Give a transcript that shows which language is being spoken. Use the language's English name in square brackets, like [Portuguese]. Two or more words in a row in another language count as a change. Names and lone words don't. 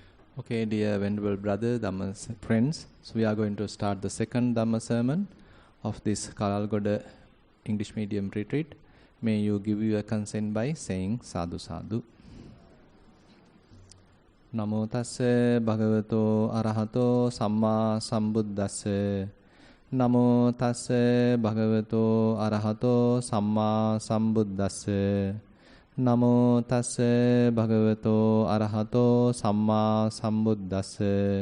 [English] Okay, dear venerable brother, Dhamma friends, so we are going to start the second Dhamma sermon of this Kalalgoda English medium retreat. May you give your consent by saying [Pali] sadhu sadhu. Namo tassa bhagavato arahato samma sambuddhassa. Namo tassa bhagavato arahato samma sambuddhassa. Namo tassa bhagavato arahato samma sambuddhassa.